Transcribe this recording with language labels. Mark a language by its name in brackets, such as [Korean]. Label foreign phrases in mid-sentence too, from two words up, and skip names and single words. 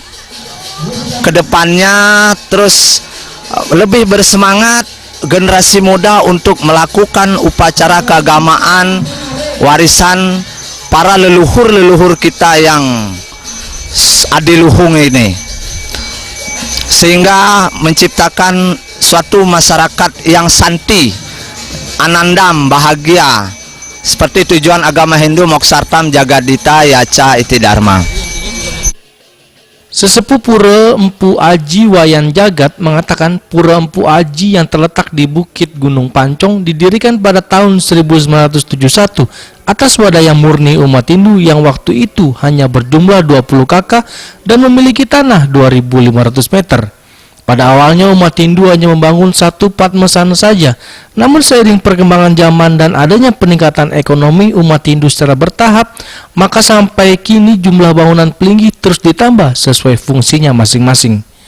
[Indonesian] Kedepannya terus lebih bersemangat generasi muda untuk melakukan upacara keagamaan warisan para leluhur-leluhur kita yang adiluhung ini, sehingga menciptakan suatu masyarakat yang santi, anandam, bahagia seperti tujuan agama Hindu, [Sanskrit] Moksartam Jagadita Yacha Iti Dharma. [Indonesian] Sesepuh Pura Empu Aji Wayan Jagat mengatakan Pura Empu Aji yang terletak di Bukit Gunung Pancong didirikan pada tahun 1971 atas wadaya murni umat Hindu yang waktu itu hanya berjumlah 20 kakak dan memiliki tanah 2.500 meter. Pada awalnya umat Hindu hanya membangun satu padmasana saja, namun seiring perkembangan zaman dan adanya peningkatan ekonomi umat Hindu secara bertahap, maka sampai kini jumlah bangunan pelinggih terus ditambah sesuai fungsinya masing-masing.